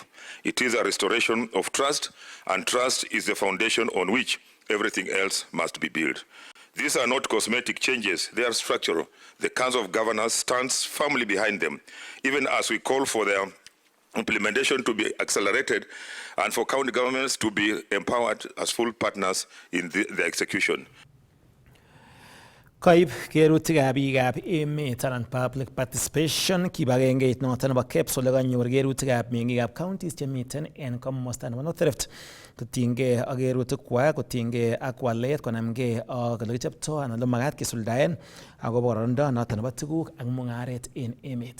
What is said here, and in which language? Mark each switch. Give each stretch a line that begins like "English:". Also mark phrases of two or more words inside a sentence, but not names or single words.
English: It is a restoration of trust, and trust is the foundation on which everything else must be built. These are not cosmetic changes, they are structural. The Council of Governors stands firmly behind them, even as we call for their implementation to be accelerated and for county governments to be empowered as full partners in the execution.
Kalenjin: Koib kerutikab biikab emet anan
English: public participation
Kalenjin: kibagengeit noton nebo KEBS ole kanyor kerutikab meng'ikab counties chemiten en komosta nebo North Rift kotinygei ak kerutikwak kotinygei ak walet konamgei ak ole kichoptoi anan ole makat kisuldaen akobo kororindo noton nebo tuguk ak mung'aret en emet.